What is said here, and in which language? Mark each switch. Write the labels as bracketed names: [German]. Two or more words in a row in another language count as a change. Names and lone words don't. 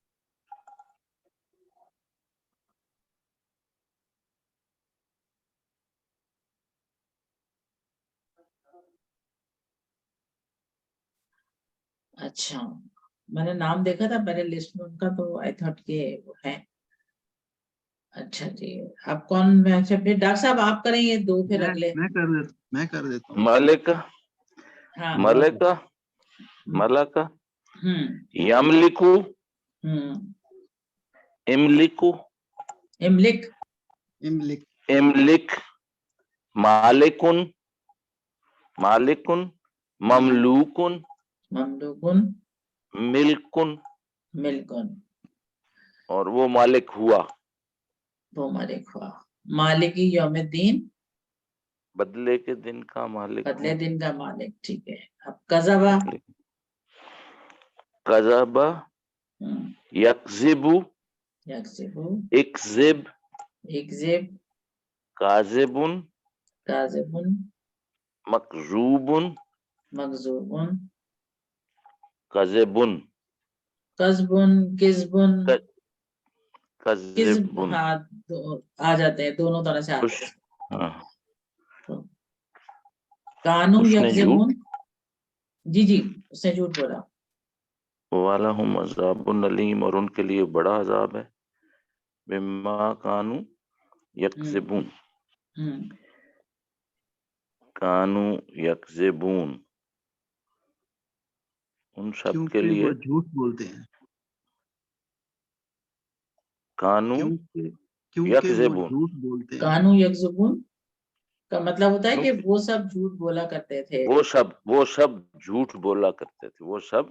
[Hindi] अच्छा, मैंने नाम देखा था पहले लिस्ट में उनका, तो आई थॉट के वो है। अच्छा जी, आप कौन? अच्छा फिर डॉक्टर साहब आप करें ये दो, फिर अगले। मैं कर देता हूँ। [Arabic] मलिका, [Hindi] हाँ [Arabic] मलिका, ملك، يملك، املك, इमलिक, इमलिक, املك، مالكٌ، مالكٌ، مملوكٌ, ममलूकुन, मिल्कुन, मिल्कुन, [Hindi] और वो मालिक हुआ। वो मालिक हुआ। [Arabic] مالك يوم الدين, [Hindi] बदले के दिन का मालिक बदले हूँ। दिन का मालिक, ठीक है। अब कज़बा, [Arabic] كذب، يكذب, यक्ज़िबु, इक्ज़िब, इक्ज़िब, काज़िबुन, काज़िबुन, मकज़ूबुन, मगज़ूबुन, कज़िबुन, كذبٌ، كذبٌ، كذب, कज़िबुन। [Hindi] हाँ आ जाते हैं, दोनों तरह से आते हैं। हाँ, तो कानू उसने [Arabic] यक्ज़िबुन, [Hindi] झूठ, जी उसने झूठ बोला। [Arabic] ولهم عذاب أليم, [Hindi] और उनके लिए बड़ा अजाब है। [Arabic] بما كانوا يكذبون، كانوا يكذبون, [Hindi] उन सब के क्योंकि लिए। वो झूठ बोलते हैं। [Arabic] कानू [Hindi] क्योंकि वो [Arabic] यक्ज़िबून, [Hindi] झूठ बोलते हैं। [Arabic] كانوا يكذبون [Hindi] का मतलब होता है कि क्योंकि वो सब झूठ बोला करते थे। वो सब झूठ बोला करते थे, वो सब